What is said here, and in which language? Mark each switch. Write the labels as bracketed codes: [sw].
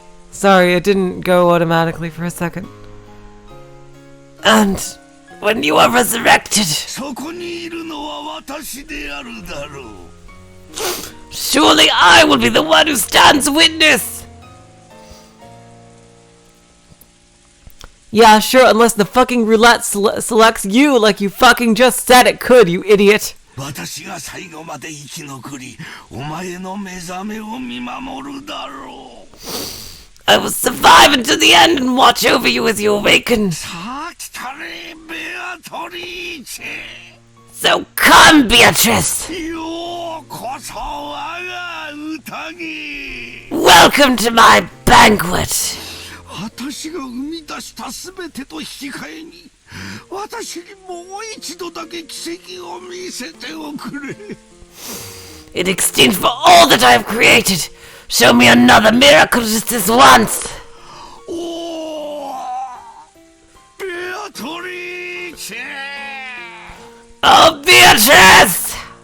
[en] Sorry, it didn't go automatically for a second. And when you are resurrected, [ja] そこにいるのは私であるだろう。 [en] surely I will be the one who stands witness! Yeah, sure, unless the fucking roulette selects you like you fucking just said it could, you idiot. [ja] 私が最後まで生き残り、お前の目覚めを見守るだろう。 [en] I will survive until the end and watch over you as you awaken. [ja] さあ来たれ、ベアトリーチェ。 [en] So come, Beatrice! [ja] ようこそ我が宴。 [en] Welcome to my banquet! [ja] 私が生み出したすべてと引き換えに、私にもう一度だけ奇跡を見せておくれ。 [en] In exchange for all that I have created, show me another miracle just this once! [ja] おー、ベアトリーチェ。 [en] Oh, Beatrice!